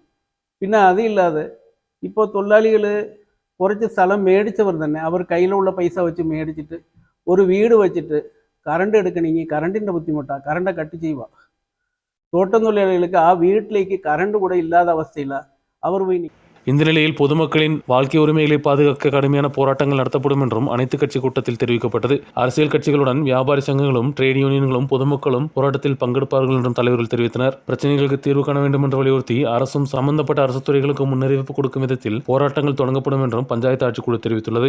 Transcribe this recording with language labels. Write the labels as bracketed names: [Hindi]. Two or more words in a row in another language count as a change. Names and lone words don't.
[Malayalam] പിന്നെ അതില്ലാതെ ഇപ്പോൾ തൊഴിലാളികൾ കുറച്ച് സ്ഥലം മേടിച്ചവർ തന്നെ അവർ കയ്യിലുള്ള പൈസ വെച്ച് മേടിച്ചിട്ട് ഒരു വീട് വെച്ചിട്ട് കറണ്ട് എടുക്കണമെങ്കിൽ കറണ്ടിൻ്റെ ബുദ്ധിമുട്ടാണ്. [English] current cut [Malayalam] ചെയ്യുക. തോട്ടം തൊഴിലാളികൾക്ക് ആ വീട്ടിലേക്ക് കറണ്ട് കൂടെ ഇല്ലാത്ത അവസ്ഥയില്ല അവർ പോയി. [Tamil] இந்த நிலையில் பொதுமக்களின் வாழ்க்கை உரிமைகளை பாதுகாக்க கடுமையான போராட்டங்கள் நடத்தப்படும் என்றும் அனைத்து கட்சி கூட்டத்தில் தெரிவிக்கப்பட்டது. அரசியல் கட்சிகளுடன் வியாபாரி சங்கங்களும் ட்ரேட் யூனியன்களும் பொதுமக்களும் போராட்டத்தில் பங்கெடுப்பார்கள் என்றும் தலைவர்கள் தெரிவித்தனர். பிரச்சனைகளுக்கு தீர்வு காண வேண்டும் என்று வலியுறுத்தி அரசும் சம்பந்தப்பட்ட அரசு துறைகளுக்கு முன்னறிவிப்பு கொடுக்கும் விதத்தில் போராட்டங்கள் தொடங்கப்படும் என்றும் பஞ்சாயத்து ஆட்சிக்குழு தெரிவித்துள்ளது.